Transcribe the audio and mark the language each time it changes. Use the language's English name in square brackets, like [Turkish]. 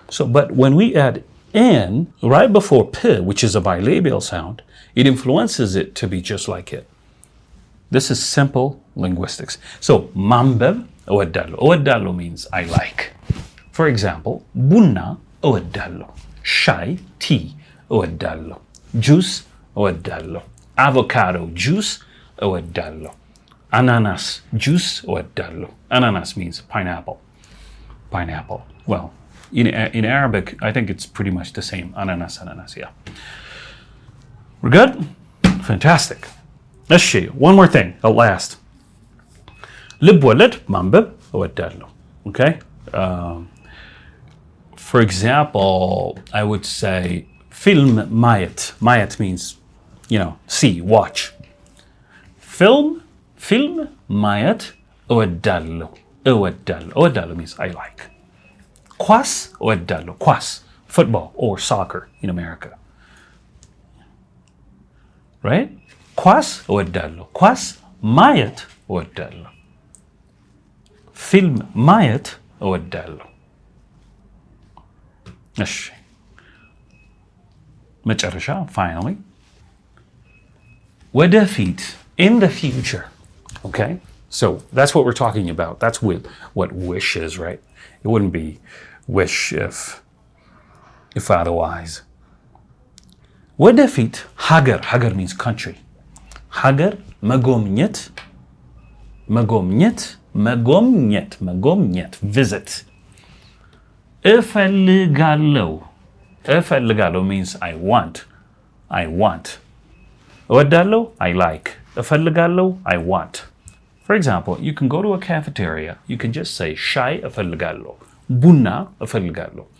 [English] So, but when we add in right before p, which is a bilabial sound, it influences it to be just like it. This is simple linguistics. So, manbab እወዳለሁ. እወዳለሁ means I like. For example, [Amharic] ቡና እወዳለሁ. ሻይ, tea እወዳለሁ. Juice እወዳለሁ. Avocado juice እወዳለሁ. Ananas juice እወዳለሁ. [English] Ananas means pineapple. Well, in Arabic, I think it's pretty much the same. Ananas, yeah. We're good? Fantastic. Let's see. One more thing, at last. [Amharic] ልብ ወለድ ማንበብ እወዳለሁ. [English] Okay? For example, I would say film ማየት. ማየት means, see, watch. [Amharic] Film ማየት እወዳለሁ. [English] እወዳለሁ means I like. [Amharic] ኳስ እወዳለሁ. [English] ኳስ, football or soccer in America. Right? [Amharic] ኳስ እወዳለሁ. ኳስ ማየት እወዳለሁ. ፊልም ማየት እወዳለሁ. እሺ መጨረሻ, [English] finally, [Amharic] ወደፊት, [English] in the future. Okay? So that's what we're talking about. That's what wish is, right? It wouldn't be wish if otherwise. [Amharic] ወደፊት ሀገር means country. ሀገር መጎብኘት visit. [English] እፈልጋለሁ means I want. እወዳለሁ I like. እፈልጋለሁ I want. For example, you can go to a cafeteria, you can just say [Amharic] ሻይ እፈልጋለሁ, ቡና እፈልጋለሁ.